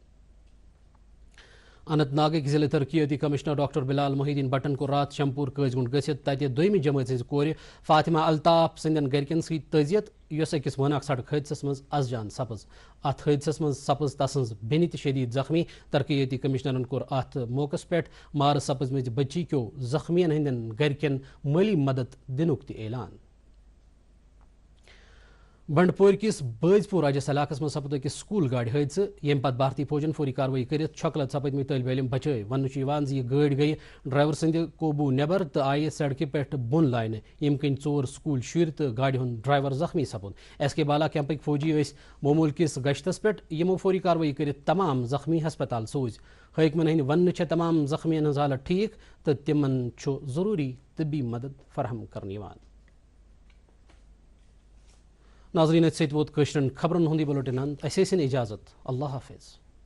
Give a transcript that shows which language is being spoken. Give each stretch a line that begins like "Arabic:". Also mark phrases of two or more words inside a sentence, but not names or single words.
Kashmiri: اننت ناگک ضلع ترقیاتی کمشنر ڈاکٹر بلال محی الدین بٹن کو رات شمپور قز گنڈ گھت تتہ دویمہ جماعت ہز کور فاطمہ الطاف سندین گرکن ست تعزیت یس اکس وناک سڑک حادثس مز از جان سپز ات حادثس مز سپز تسن بینہ تہ شدید زخمی ترقیاتی کمشنرن کور ات موقع پہ مار سپزمت بچی کیو زخمین ہندین گرکن مالی مدد دنک تہ اعلان بنڈپور کس باز پور راجس علاقہ مز سپد اکس سکول گاڑی حادثہ یم پتہ بھارتی فوجن فوری کاروٲیی کرت چھوکلت سپدمت طالب علم بچائے ون یہ گاڑی گئی ڈرائیور سند قوبو نیبر تو آئی سڑکہ پہ بن لائنہ یم کن 4 سکول شر تو گاڑی ہند ڈرائیور زخمی سپد SK بالا کیمپک فوجی معمول کس گشتس پہ یمو فوری کاروٲیی کرت تمام زخمی ہسپتال سوز حکمن ہند ون تمام زخمین ہز حالت ٹھیک تو تمن ضروری طبی مدد فراہم کرنے ناظرین ات ووت کشرن خبرن ہندی بلٹن اجازت اللہ حافظ